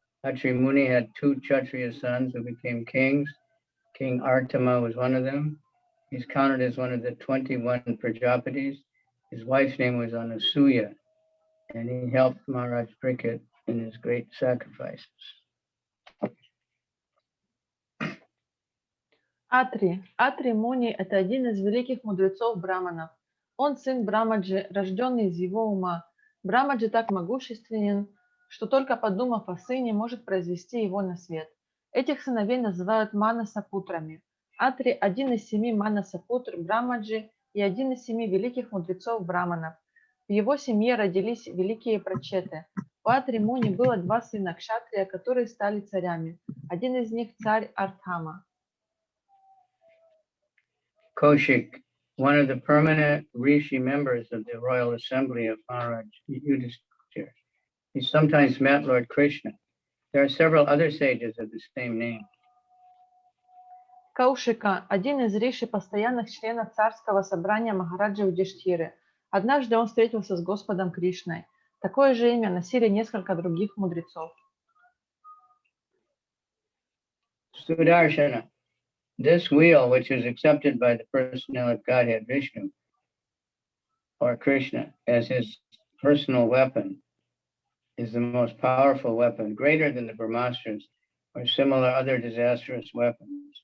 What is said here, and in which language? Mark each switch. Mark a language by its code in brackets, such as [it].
[en] Atri Muni had 2 Kshatriya sons who became kings. King Artama was one of them. He's counted as one of the 21 Prajapatis. His wife's name was Anasuya, and he helped Maharaj Parikshit in his great sacrifices. [ru] Атри Муни – это один из великих мудрецов Браманов. Он сын Брамаджи, рожденный из его ума. Брамаджи так могущественен, что только подумав о сыне, может произвести его на свет. Этих сыновей называют Манасапутрами. Атри – один из 7 Манасапутр Брамаджи и один из 7 великих мудрецов Браманов. В его семье родились великие прачеты. У Атри Муни было 2 сына Кшатрия, которые стали царями. Один из них царь Артхама. [en] Kaushik, one of the permanent rishi members of the royal assembly of Maharaj Yudhisthira. He sometimes met Lord Krishna. There are several other sages of the same name. [ru] Каушика – один из риши постоянных членов царского собрания Махараджи Юдиштхиры. Однажды он встретился с Господом Кришной. Такое же имя носили несколько других мудрецов. [en] Sudarshana. This wheel, which is accepted by the personality of Godhead Vishnu or Krishna as his personal weapon, is the most powerful weapon, greater than the Brahmastras or similar other disastrous weapons.